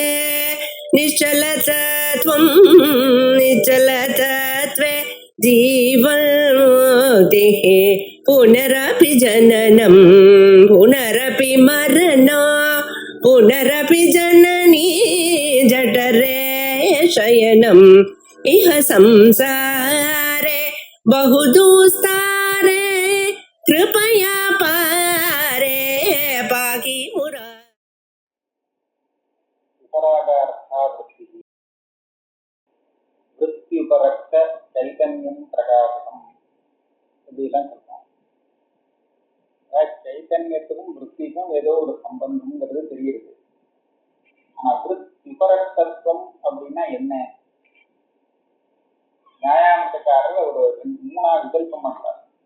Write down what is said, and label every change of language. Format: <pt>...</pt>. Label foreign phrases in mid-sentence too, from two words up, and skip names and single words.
<sa>निश्चलतत्वं निश्चलतत्वे जीवन्मुक्तिः पुनरपि जननं पुनरपि मरणं पुनरपि जननी जठरे शयनम् इह संसारे बहुदुस्तारे कृपया पारे पाहि मुरा वृत्त्युपरक्त चैतन्यम प्रकाशम</sa> <ta>இப்படிலாம் சொல்றோம். சைத்தன்யத்துக்கும் விற்பிக்கும் ஏதோ ஒரு சம்பந்தம்ங்கிறது தெரியுது. ஆனா விபரக்தத்துவம் அப்படின்னா என்ன? நியாயாமத்துக்காரர் ஒரு 3 விகல்பம் பண்றார்.</ta>